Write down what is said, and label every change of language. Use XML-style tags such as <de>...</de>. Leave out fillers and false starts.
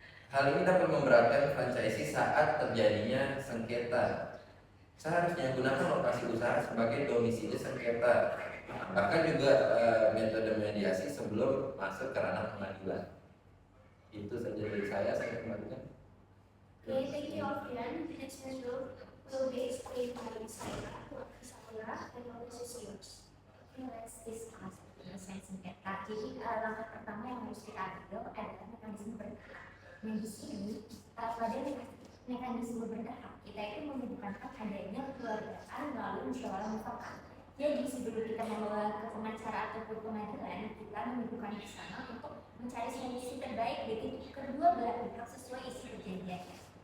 <id>Hal ini dapat memberatkan franchisee saat terjadinya sengketa. Seharusnya gunakan lokasi usaha sebagai domisili sengketa. Bahkan juga metode mediasi sebelum masuk ke ranah pengadilan. Itu saja dari saya kembalikan.</id> <en>Okay, thank you, Alfian. Next measure will be explained by Isabella and Presesius. Let's discuss penyelesaian sengketa.</en> <id>Jadi langkah pertama yang harus kita ambil adalah mekanisme bertahap. Nah di sini pada mekanisme bertahap kita itu membutuhkan adanya keluargaan melalui musyawarah mufakat. Jadi sebelum kita membawa ke pengacara ataupun pengadilan, kita membutuhkan di sana untuk mencari solusi terbaik bagi kedua belah pihak sesuai isi perjanjiannya.</id>